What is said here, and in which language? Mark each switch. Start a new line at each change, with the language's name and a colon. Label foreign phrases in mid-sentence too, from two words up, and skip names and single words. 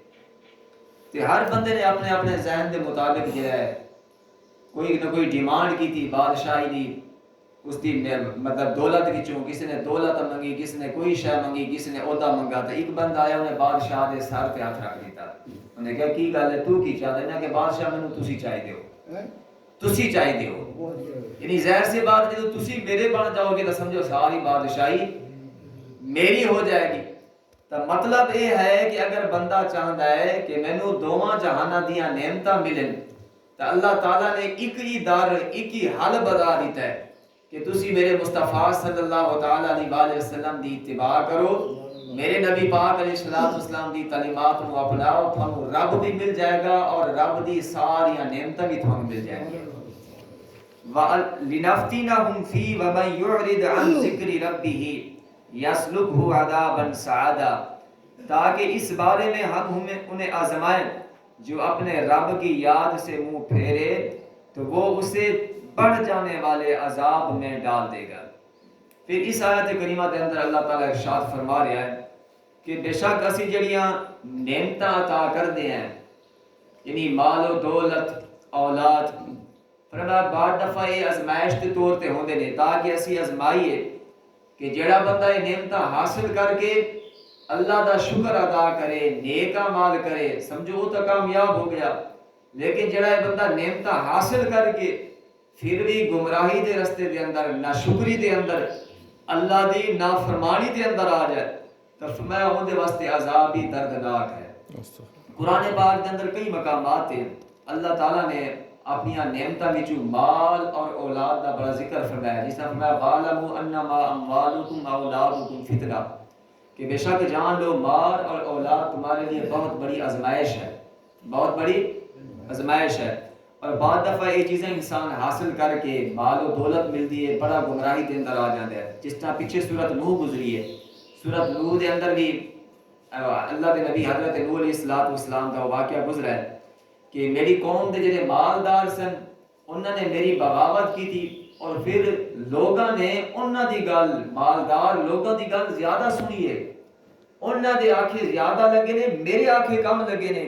Urdu: تو ہر بندے نے اپنے اپنے ذہن کے مطابق جو ہے کوئی نہ کوئی ڈیمانڈ کی تھی
Punjabi: بادشاہی دی, اس دی مطلب دولت وچوں کسی نے دولت منگی, کسی نے کوئی شے منگی, کسی نے عہدہ منگا. تو ایک بندہ آیا انہیں بادشاہ دے سر پہ ہاتھ رکھ دیتا, انہیں کہا کی گل ہے تو کی چاہتے ہیں کہ بادشاہ مینوں تسی چاہیے ہو, تسی چاہیے ہو.
Urdu: یعنی ظاہر سی بات جب تسی میرے بن جاؤ گے تو سمجھو ساری بادشاہی میری ہو جائے گی. تو مطلب یہ ہے کہ اگر بندہ چاہتا ہے کہ
Punjabi: مینوں دوواں جہاناں دیاں نعمتاں ملن
Urdu: تو اللہ تعالیٰ نے ایک ہی در ایک ہی حل بتا دیتا ہے کہ تسی میرے مصطفیٰ
Arabic: صلی اللہ تعالیٰ علیہ وآلہ وسلم
Urdu: دی اتباع کرو, میرے نبی پاک
Arabic: علیہ السلام
Urdu: دی تعلیمات کو اپناؤ,
Punjabi: تھانوں رب بھی مل جائے گا
Urdu: اور رب دی ساری نعمتیں بھی تھانوں مل جائیں گی.
Arabic: لِنَفْتِنَهُمْ فِي وَمَنْ يُعْرِضْ عَنْ ذِكْرِ رَبِّهِ يَسْلُكْهُ عَذَابًا سَعَدًا,
Urdu: تاکہ اس بارے میں ہم انہیں آزمائیں جو اپنے رب کی یاد سے منہ پھیرے تو وہ اسے بڑھ جانے والے عذاب میں ڈال دے گا. پھر اس آیت کریمہ کے اندر اللہ تعالیٰ ارشاد فرما رہا ہے کہ بے شک
Punjabi: اسی جڑیاں نعمتاں
Urdu: عطا کر دے ہیں یعنی مال و دولت اولاد, فرمایا بعد دفعہ یہ ازمائش
Punjabi: کے طور تے ہوندے نے
Urdu: تاکہ اسی ازمائیے کہ جڑا بندہ یہ نعمتاں حاصل کر کے اللہ دا شکر ادا کرے, نیک اعمال کرے, سمجھو وہ تو کامیاب ہو گیا.
Punjabi: لیکن جڑا یہ بندہ نعمتاں حاصل کر کے پھر بھی گمراہی دے رستے دے اندر, ناشکری دے اندر, اللہ دی نافرمانی دے اندر آ جائے تو فرمایا اون دے واسطے عذاب ہی دردناک ہے.
Urdu: قرآن پاک کے اندر کئی مقامات ہیں اللہ تعالیٰ نے اپنی نعمتاں وچوں مال اور اولاد دا بڑا ذکر فرمایا, جس طرح فرمایا
Arabic: وَاعْلَمُوا أَنَّمَا أَمْوَالُكُمْ وَأَوْلَادُكُمْ فِتْنَةٌ,
Urdu: کہ بے شک جان لو مال اور اولاد تمہارے لیے بہت بڑی آزمائش ہے, بہت بڑی آزمائش ہے. اور بعض دفعہ یہ چیزیں انسان حاصل کر کے مال و دولت ملتی ہے بڑا گمراہی کے اندر آ جاتا ہے. جس طرح پیچھے سورت نوح گزری ہے, سورت نوح کے اندر بھی اللہ کے نبی حضرت نوح علیہ السلام کا واقعہ گزرا ہے کہ میری قوم کے جڑے مالدار سن انہوں نے میری بغاوت کی تھی اور پھر لوگوں نے
Punjabi: انہوں دی گل, مالدار لوگوں دی گل
Urdu: زیادہ سنی ہے, انہوں دے آنکھیں زیادہ لگے نے, میرے آنکھیں کم لگے نے.